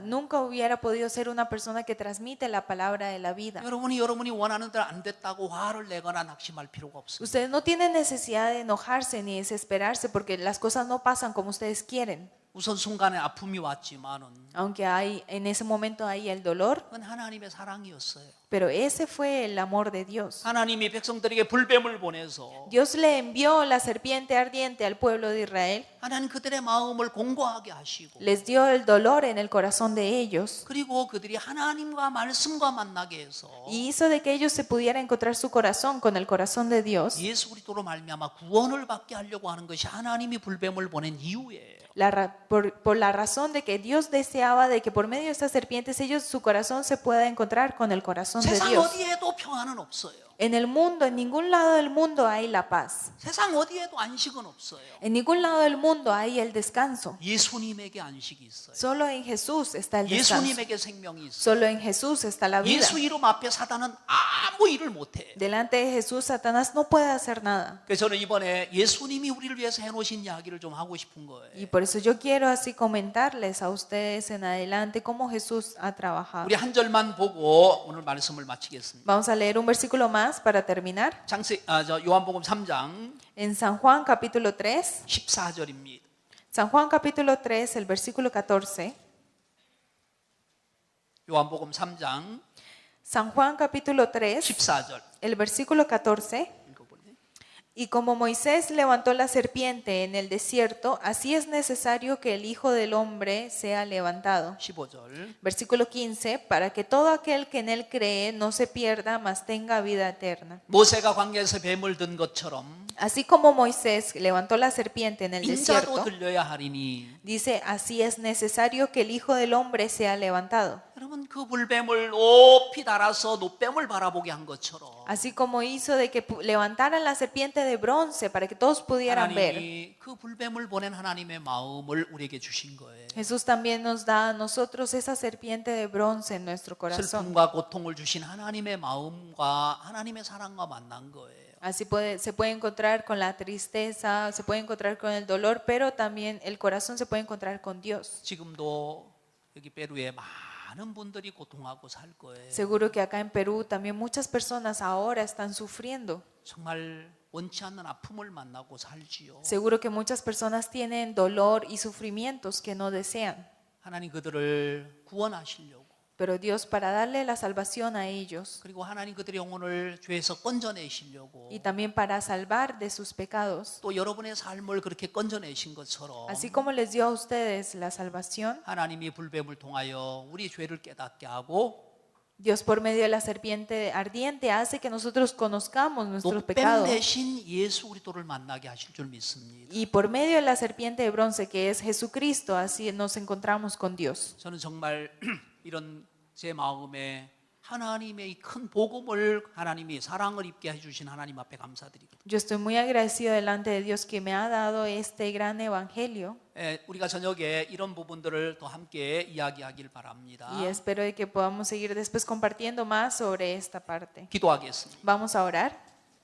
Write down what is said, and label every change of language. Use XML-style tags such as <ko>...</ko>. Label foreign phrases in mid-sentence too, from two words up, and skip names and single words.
<es>nunca hubiera podido ser una persona que transmite la palabra de la vida.</es> <ko>여러분이 원하는 대로 안 됐다고 화를 내거나 낙심할 필요가 없습니다.</ko> <es>Ustedes no tienen necesidad de enojarse ni desesperarse porque las cosas no pasan como ustedes quieren.</es> <ko>우선 순간에 아픔이 왔지만은</ko> <es>Aunque hay en ese momento hay el dolor,</es> <ko>그건 하나님의 사랑이었어요.</ko> <es>pero ese fue el amor de Dios.</es> <ko>하나님이 백성들에게 불뱀을 보내서</ko> <es>Dios le envió la serpiente ardiente al pueblo de Israel,</es> <ko>하나님 그들의 마음을 공고하게 하시고</ko> <es>les dio el dolor en el corazón de ellos</es> <ko>그리고 그들이 하나님과 말씀과 만나게 해서</ko> <es>y hizo de que ellos se pudieran encontrar su corazón con el corazón de Dios.</es> <ko>예수 그리스도로 말미암아 구원을 받게 하려고 하는 것이 하나님이 불뱀을 보낸 이유예요.</ko> <es>Por la razón de que Dios deseaba de que por medio de estas serpientes ellos su corazón se pueda encontrar con el corazón de</es> <ko>세상</ko> <es>Dios.</es> <ko>어디에도 평안은 없어요.</ko> <es>En el mundo, en ningún lado del mundo hay la paz.</es> <ko>세상 어디에도 안식은 없어요.</ko> <es>En ningún lado del mundo hay el descanso.</es> <ko>예수님에게 안식이 있어요.</ko> <es>Solo en Jesús está el descanso.</es> <ko>예수님에게 생명이 있어요.</ko> <es>Solo en Jesús está la vida.</es> <ko>예수 이름 앞에 사단은 아무 일을 못해.</ko> <es>Delante de Jesús, Satanás no puede hacer nada.</es> <ko>그래서 저는 이번에 예수님이 우리를 위해서 해놓으신 이야기를 좀 하고 싶은 거예요.</ko> <es>Y por eso yo quiero así comentarles a ustedes en adelante cómo Jesús ha trabajado.</es> <ko>우리 한 절만 보고 오늘 말씀을 마치겠습니다.</ko> <es>Vamos a leer un versículo más más para terminar.</es> <ko>요한복음 3장</ko> <es>En San Juan capítulo 3,</es> <ko>14절입니다.</ko> <es>San Juan capítulo 3, el versículo 14.</es> <ko>요한복음 3장</ko> <es>San Juan capítulo 3,</es> <ko>14절</ko> <es>el versículo 14.</es> <ko>읽어볼래요?</ko> <es>Y como Moisés levantó la serpiente en el desierto, así es necesario que el Hijo del Hombre sea levantado.</es> <ko>15절</ko> <es>Versículo 15, para que todo aquel que en él cree no se pierda, mas tenga vida eterna.</es> <ko>모세가 광야에서 뱀을 든 것처럼</ko> <es>Así como Moisés levantó la serpiente en el</es> <ko>인자도</ko> <es>desierto,</es> <ko>들려야 하리니.</ko> <es>dice, así es necesario que el Hijo del Hombre sea levantado.</es> <ko>여러분 그 불뱀을 높이 달아서 노뱀을 바라보게 한 것처럼</ko> <es>Así como hizo de que levantaran la serpiente de bronce para que todos pudieran ver.</es> <ko>하나님이 그 불뱀을 보낸 하나님의 마음을 우리에게 주신 거예요.</ko> <es>Jesús también nos da a nosotros esa serpiente de bronce en nuestro corazón.</es> <ko>슬픔과 고통을 주신 하나님의 마음과 하나님의 사랑과 만난 거예요.</ko> <es>Así se puede encontrar con la tristeza, se puede encontrar con el dolor, pero también el corazón se puede encontrar con Dios.</es> <ko>지금도 여기 페루에 많은 분들이 고통하고 살 거예요.</ko> <es>Seguro que acá en Perú también muchas personas ahora están sufriendo.</es> <ko>정말 원치 않는 아픔을 만나고 살지요.</ko> <es>Seguro que muchas personas tienen dolor y sufrimientos que no desean.</es> <ko>하나님 그들을 구원하시려고</ko> <es>Pero Dios, para darle la salvación a ellos</es> <ko>그리고 하나님 그들의 영혼을 죄에서 건져내시려고</ko> <es>y también para salvar de sus pecados,</es> <ko>또 여러분의 삶을 그렇게 건져내신 것처럼</ko> <es>así como les dio a ustedes la salvación,</es> <ko>하나님이 불뱀을 통하여 우리 죄를 깨닫게 하고</ko> <es>Dios por medio de la serpiente ardiente hace que nosotros conozcamos nuestros</es> <ko>노뱀</ko> <es>pecados.</es> <ko>대신 예수 그리스도를 만나게 하실 줄 믿습니다.</ko> <es>Y por medio de la serpiente de bronce que es Jesucristo, así nos encontramos con Dios.</es> <ko>저는 정말 이런 제 마음에 하나님의 이 큰 복음을 하나님이 사랑을 입게 해주신 하나님 앞에 감사드리거든요.</ko> <es>Yo estoy muy agradecido delante de Dios que me ha dado este gran evangelio</es> <ko>우리가 저녁에 이런 부분들을 더 함께 이야기하길 바랍니다.</ko> <es>y espero de que podamos seguir después compartiendo más sobre esta parte.</es> <ko>기도하겠습니다.</ko> <es>Vamos a orar.</es>